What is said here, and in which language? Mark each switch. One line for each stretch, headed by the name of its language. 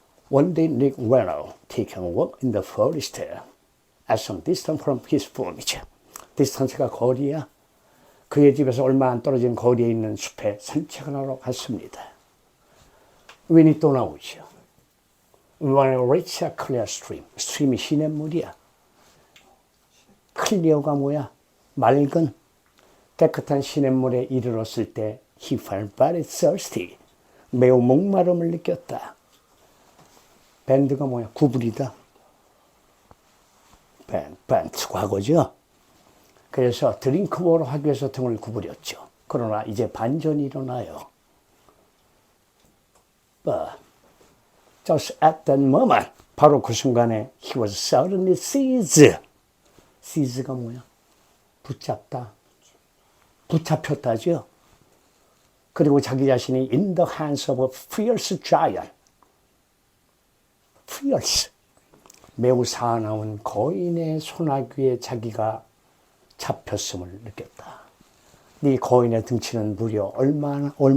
English: One day Nick Renault taking a walk in the forest at some distance from his farm이죠.
Korean: 디스턴스가 거리야. 그의 집에서 얼마 안 떨어진 거리에 있는 숲에 산책을 하러 갔습니다. 윈이 또 나오죠.
English: When I reached a clear stream.
Korean: 스트림이 시냇물이야. 클리어가 뭐야? 맑은 깨끗한 시냇물에 이르렀을 때
English: he felt very thirsty.
Korean: 매우 목마름을 느꼈다. 밴드가 뭐야? 구부리다. 밴드 과거죠. 그래서 드링크워를 하기 위해서 등을 구부렸죠. 그러나 이제 반전이 일어나요.
English: But just at that moment,
Korean: 바로 그 순간에
English: he was suddenly seized.
Korean: seize가 뭐야? 붙잡다. 붙잡혔다죠. 그리고 자기 자신이
English: in the hands of a fierce giant.
Korean: fierce. 매우 사나운 거인의 손아귀에 자기가 잡혔음을 느꼈다. 이 거인의 등치는 무려 얼마네?